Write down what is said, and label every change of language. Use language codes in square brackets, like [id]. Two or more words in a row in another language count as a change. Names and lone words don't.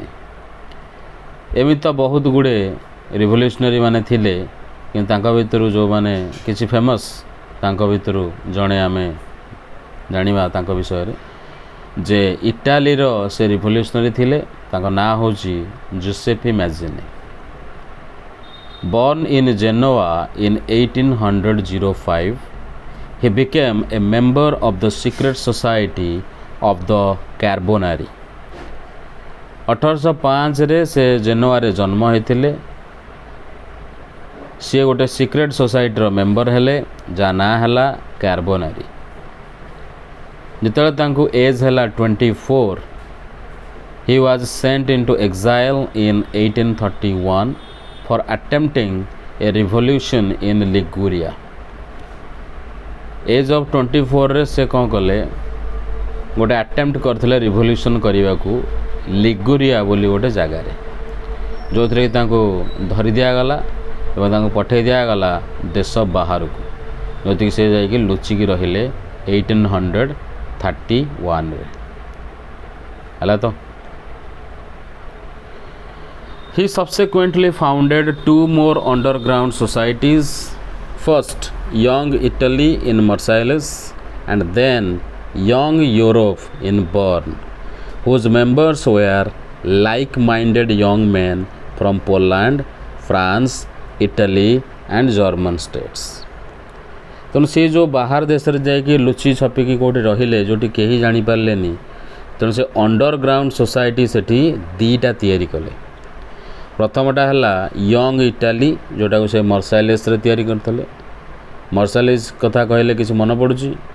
[or] ଏମିତି ତ ବହୁତ ଗୁଡ଼ିଏ ରିଭଲ୍ୟୁସନାରୀ ମାନେ ଥିଲେ, କିନ୍ତୁ ତାଙ୍କ ଭିତରୁ ଯେଉଁମାନେ କିଛି ଫେମସ୍, ତାଙ୍କ ଭିତରୁ ଜଣେ ଆମେ ଜାଣିବା ତାଙ୍କ ବିଷୟରେ ଯେ ଇଟାଲୀର ସେ ରିଭଲ୍ୟୁସନାରୀ ଥିଲେ। ତାଙ୍କ ନାଁ ହେଉଛି ଜୁସେପି ମ୍ୟାଜିନି। [en] Born in Genoa in 1805, he became a member of the secret society of the Carbonari. [or] 1805 ସେ ଜେନୋଆରେ ଜନ୍ମ ହୋଇଥିଲେ। ସିଏ ଗୋଟେ [en] secret society's [or] ମେମ୍ବର ହେଲେ, ଯାହା ନାଁ ହେଲା କାର୍ବୋନାରୀ। ଯେତେବେଳେ ତାଙ୍କୁ ଏଜ୍ ହେଲା 24, [en] he was sent into exile in 1831 for attempting a revolution in Liguria. age of [or] 24ରେ ସେ କ'ଣ କଲେ, ଗୋଟେ ଆଟେମ୍ପ୍ଟ କରିଥିଲେ ରିଭଲ୍ୟୁସନ୍ କରିବାକୁ ଲିଗୁରିଆ ବୋଲି ଗୋଟେ ଜାଗାରେ, ଯେଉଁଥିରେ କି ତାଙ୍କୁ ଧରି ଦିଆଗଲା ଏବଂ ତାଙ୍କୁ ପଠାଇ ଦିଆଗଲା ଦେଶ ବାହାରକୁ, ଯେଉଁଥିକି ସେ ଯାଇକି ଲୁଚିକି ରହିଲେ 1831ରେ। ହେଲା ତ, [en] He subsequently founded two more underground societies, first Young Italy in Marseilles and then Young Europe in Bern, whose members were like-minded young men from Poland, France, Italy and German states. [or] ତେଣୁ ସେ ଯେଉଁ ବାହାର ଦେଶରେ ଯାଇକି ଲୁଚି ଛପିକି କେଉଁଠି ରହିଲେ ଯେଉଁଠି କେହି ଜାଣିପାରିଲେନି, ତେଣୁ ସେ [en] underground society [or] ସେଠି ଦୁଇଟା ତିଆରି କଲେ। ପ୍ରଥମଟା ହେଲା ୟଙ୍ଗ ଇଟାଲୀ, ଯେଉଁଟାକୁ ସେ ମର୍ସାଇଲେସ୍ରେ ତିଆରି କରିଥିଲେ। ମର୍ସାଇଲେସ୍ କଥା କହିଲେ କିଛି ମନେ ପଡ଼ୁଛି?